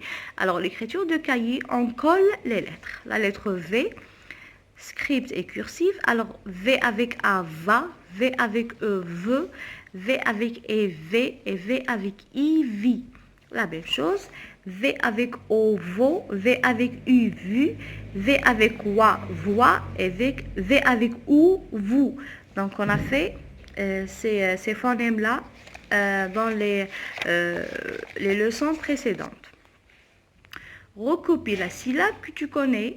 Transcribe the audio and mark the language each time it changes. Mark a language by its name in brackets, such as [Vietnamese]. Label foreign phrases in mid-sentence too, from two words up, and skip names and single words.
[French] Alors, l'écriture de cahier, on colle les lettres. La lettre V, script et cursive. Alors, V avec A, va. V avec E, veut. V avec E, V. Et V avec I, vi. La même chose. V avec O, vo. V avec U, vu. V avec wa, voix. Et V avec ou, vous. Donc, on a fait ces phonèmes-là dans les leçons précédentes. Recopie la syllabe que tu connais.